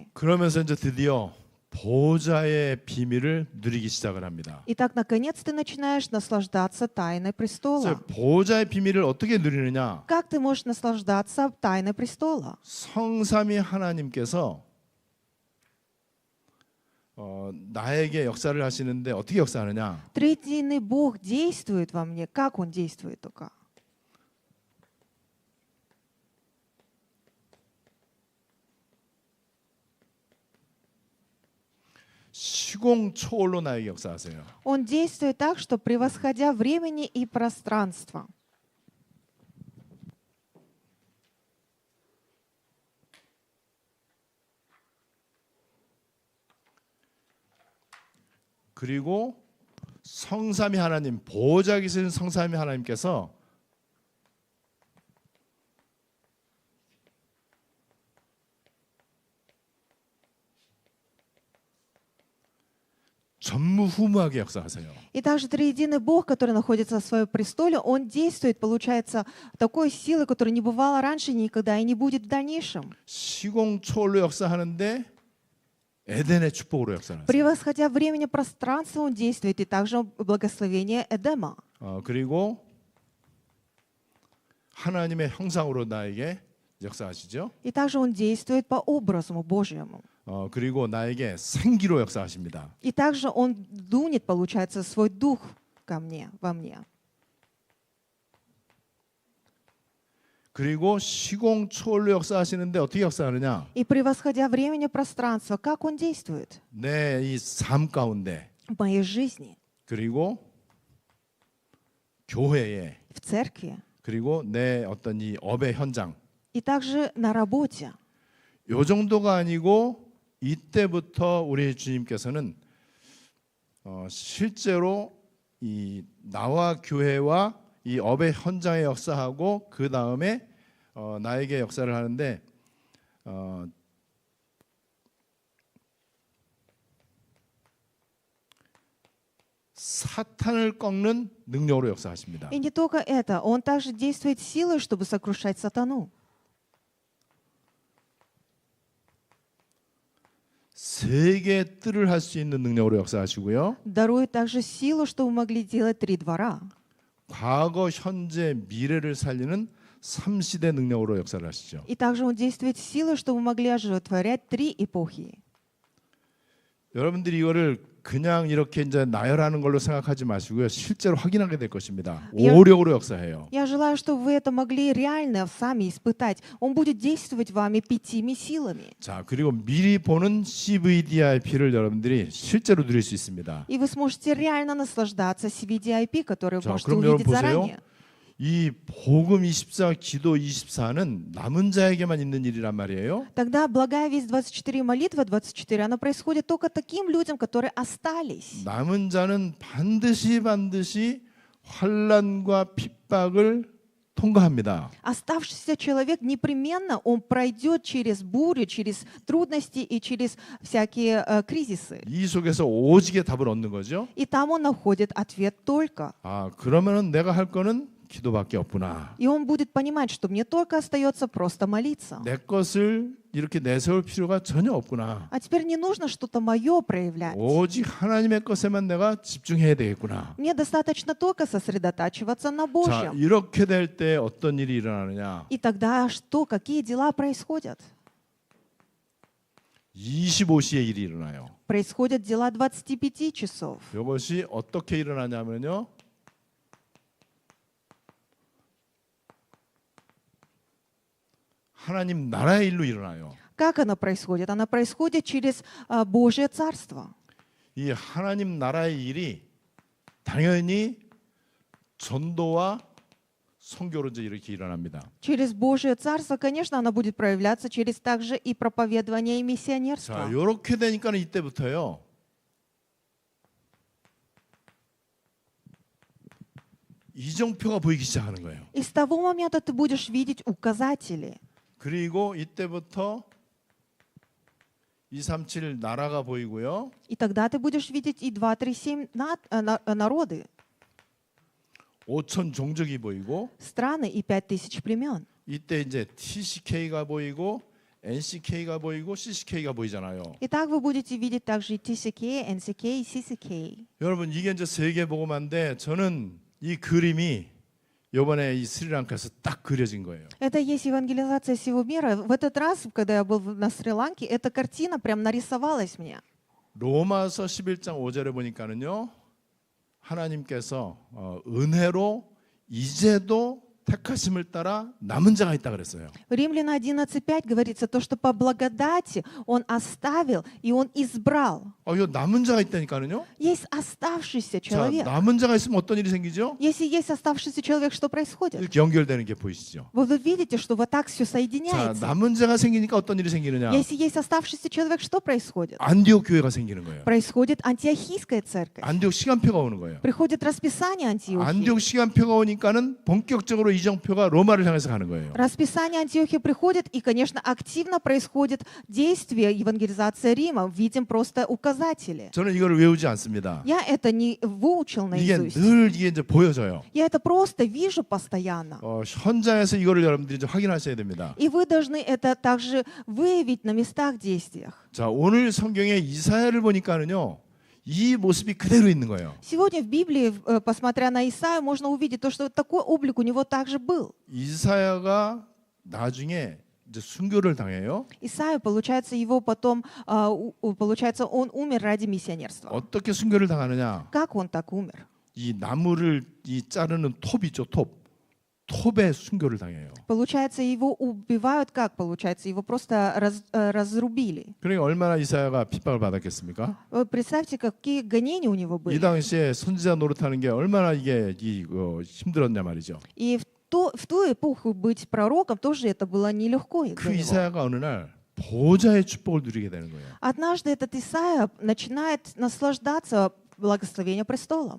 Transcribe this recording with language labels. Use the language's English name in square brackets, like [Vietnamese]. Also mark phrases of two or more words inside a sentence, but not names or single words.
[Korean] 그러면서 이제 드디어 보좌의 비밀을 누리기 시작을 합니다. [Russian] Итак, наконец ты начинаешь наслаждаться тайной престола. [Korean] 그래서 보좌의 비밀을 어떻게 누리느냐? [Russian] Как ты можешь наслаждаться тайной престола? [Korean] 성삼위 하나님께서 나에게 역사를 하시는데 어떻게 역사하느냐? [Russian] Третийный Бог действует во мне. Как Он действует только? [Korean] 시공초월로 나에게 역사하세요. [Russian] Он действует так, что превосходя времени и пространство. [Korean] 그리고 성삼위 하나님, 보호자 계신 성삼위 하나님께서 전무후무하게 역사하세요. [Russian] И также триединый Бог, который находится в своем престоле, Он действует, получается, такой силой, которой не бывало раньше никогда и не будет в дальнейшем. [Korean] 시공초월로 역사하는데 에덴의 축복으로 역사하세요. [Russian] Превосходя времени и пространство, Он действует, и также благословение Эдема. [Korean] 그리고 하나님의 형상으로 на에게 역사하시죠. [Russian] И также Он действует по образу Божьему. [Korean] 그리고 나에게 생기로 역사하십니다. [Russian] И также Он дунет, получается, свой дух ко мне, во мне. [Korean] 그리고 시공초월로 역사하시는데 어떻게 역사하느냐? [Russian] И превосходя времени и пространство, как Он действует [Korean] 내 이 삶 가운데 [Russian] в моей жизни, [Korean] 그리고 교회에 [Russian] в церкви, [Korean] 그리고 내 어떤 이 업의 현장 [Russian] и также на работе. [Korean] 요 정도가 아니고 이때부터 우리 주님께서는 실제로 이 나와 교회와 이 업의 현장에 역사하고 그 다음에 나에게 역사를 하는데 사탄을 꺾는 능력으로 역사하십니다. [Russian] И не только это, Он также действует силой, чтобы сокрушать сатану. [Korean] 세계 뜰을 할 수 있는 능력으로 역사하시고요. [Russian] Дарует также силу, чтобы мы могли делать 3 двора. [Korean] 과거, 현재, 미래를 살리는 3시대 능력으로 역사를 하시죠. [Russian] И также Он действует силой, чтобы мы могли оживотворять 3 эпохи. [Korean] 여러분들이 이거를 그냥 이렇게 이제 나열하는 걸로 생각하지 마시고요. 실제로 확인하게 될 것입니다. [Russian] Я- [Korean] 오력으로 역사해요. [Russian] Я желаю, чтобы вы это могли реально сами испытать. Он будет действовать вами 5 силами. [Korean] 자, 그리고 미리 보는 CVDIP를 여러분들이 실제로 누릴 수 있습니다. [Russian] И вы сможете реально наслаждаться CVDIP, который вы [Korean] 자, [Russian] можете [Korean] 그럼 여러분 [Russian] увидеть [Korean] 보세요. [Russian] заранее. [Korean] 이 복음 24, 기도 24는 남은 자에게만 있는 일이란 말이에요. [Russian] Тогда благая весть 24 и молитва 24, она происходит только таким людям, которые остались. [Korean] 남은 자는 반드시 환난과 핍박을 통과합니다. [Russian] Оставшийся человек непременно, он пройдет через бурю, через трудности и через всякие кризисы. [Korean] 이 속에서 오직의 답을 얻는 거죠. [Russian] И там он находит ответ только. [Korean] 그러면은 내가 할 거는 기도밖에 없구나. [Russian] И он будет понимать, что мне только остается просто молиться. [Korean] 내 것을 이렇게 내세울 필요가 전혀 없구나. [Russian] А теперь не нужно что-то мое проявлять. [Korean] 오직 하나님의 것에만 내가 집중해야 되겠구나. [Russian] Мне достаточно только сосредотачиваться на [Korean] 자, [Russian] Божьем. [Korean] 이렇게 될 때 어떤 일이 일어나느냐? [Russian] И тогда что, какие дела происходят? [Korean] 25시에 일이 일어나요. [Russian] Происходят дела 25 часов. [Korean] 이것이 어떻게 일어나냐면요. 하나님 나라의 일로 일어나요. [Russian] Как она происходит? Она происходит через Божье Царство. [Korean] 이 하나님 나라의 일이 당연히 전도와 선교로 이제 이렇게 일어납니다. [Russian] Через Божье Царство, конечно, оно будет проявляться через также и проповедование и [Korean] 자, [Russian] миссионерство. [Korean] 이렇게 되니까는 이때부터요. 이정표가 보이기 시작하는 거예요. [Russian] И с того момента ты будешь видеть указатели. [Korean] 그리고 이때부터 237 나라가 보이고요. [Russian] И тогда ты будешь видеть и 2, 3, 7 народы, [Korean] 5천 종족이 보이고 [Russian] страны и 5000 племен. [Korean] 이때 이제 TCK가 보이고 NCK가 보이고 CCK가 보이잖아요. [Russian] Итак, вы будете видеть также и TCK, NCK и CCK. [Korean] 여러분 이게 이제 세계 복음화인데 저는 이 그림이 이번에 이 스리랑카에서 딱 그려진 거예요. [Russian] Это есть евангелизация всего мира. В этот раз, когда я был на Шри-Ланке, эта картина прям нарисовалась мне. [Korean] 로마서 11장 5절에 보니까는요. 하나님께서 은혜로 이제도 택하심을 따라 남은 자가 있다 그랬어요. [Russian] В Римляна 11:5 говорится то, что по благодати Он оставил и Он избрал. [Korean] 이거 남은 자가 있다니까는요. [Russian] Есть оставшийся [Korean] 자, [Russian] человек. [Korean] 남은 자가 있으면 어떤 일이 생기죠? [Russian] Если есть оставшийся человек, что происходит? [Korean] 이렇게 연결되는 게 보이시죠? [Russian] Вы видите, что вот так все [Korean] 자, [Russian] соединяется. [Korean] 남은 자가 생기니까 어떤 일이 생기느냐? [Russian] Если есть оставшийся человек, что происходит? [Korean] 안디옥 교회가 생기는 거예요. [Russian] Происходит антиохийская церковь. [Korean] 안디옥 시간표가 오는 거예요. [Russian] Приходит расписание Антиохии. [Korean] 안디옥 시간표가 오니까는 본격적으로 이정표가 로마를 향해서 가는 거예요. [Russian] Расписание Антиохии приходит, и, конечно, активно происходит действие евангелизации Рима. Видим просто указатели. [Korean] 저는 이걸 외우지 않습니다. [Russian] Я это не выучил [Korean] 이게 [Russian] наизусть. [Korean] 늘 이게 이제 보여져요. [Russian] Я это просто вижу постоянно. [Korean] 현장에서 이거를 여러분들이 좀 확인하셔야 됩니다. [Russian] И вы должны это также выявить на местах действиях. [Korean] 자, 오늘 성경에 이사야를 보니까는요. 이 모습이 그대로 있는 거예요. [Russian] Сегодня в Библии, посмотря на Исаию, можно увидеть то, что такой облик у него также был. [Korean] 이사야가 나중에 이제 순교를 당해요. [Russian] Исаию, получается, его потом, получается, он умер ради миссионерства. [Korean] 어떻게 순교를 당하느냐? [Russian] Как он так умер? [Korean] 이 나무를 이 자르는 톱 있죠, 톱. 톱에 순교를 당해요. [Russian] Получается, его убивают как? Получается, его просто разрубили. [Korean] 그러니까 얼마나 이사야가 핍박을 받았겠습니까? [Russian] Вы представьте, какие гонения у него [Korean] 이 [Russian] были. [Korean] 당시에 선지자 노릇하는 게 얼마나 이게 힘들었냐 말이죠. [Russian] И в ту эпоху быть пророком тоже это было нелегко для [Korean] 그 [Russian] него. [Korean] 이사야가 어느 날 보좌의 축복을 누리게 되는 거예요. [Russian] Однажды этот Исаия начинает наслаждаться благословением престолом.